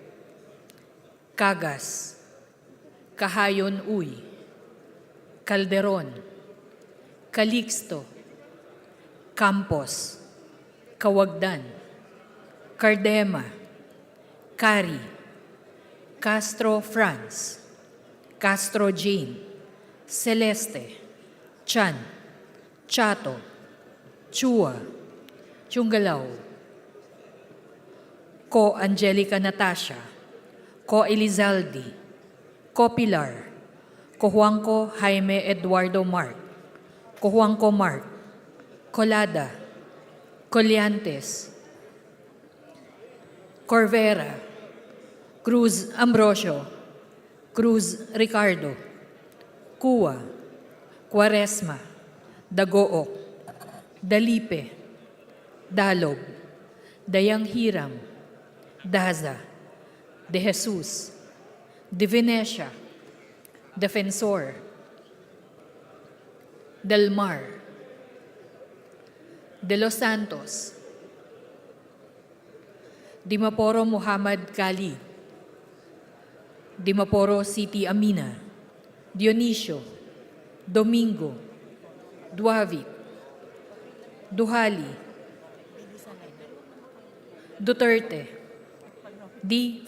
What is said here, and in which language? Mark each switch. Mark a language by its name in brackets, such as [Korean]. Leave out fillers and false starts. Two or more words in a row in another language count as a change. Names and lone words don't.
[Filipino] Cagas, Kahayon Uy, Calderon, Calixto, Campos, Kawagdan, Cardema, Cari, Castro Franz, Castro Jane, Celeste, Chan, Chato, Chua, Chunggalaw, Ko Angelica Natasha, Ko Elizaldi, Ko Pilar, Ko Juanco Jaime Eduardo Mark, Ko Juanco Mark, Colada, Coliantes, Corvera, Cruz Ambrosio, Cruz Ricardo, Cua, Quaresma, Dagook, Dalipe, Dalog, Dayang Hiram, Daza, De Jesus, De Venecia, Defensor, Del Mar, De Los Santos, Dimaporo Muhammad Kali, Dimaporo City Amina, Dionisio, Domingo, Duavit, Duhali, Duterte, D.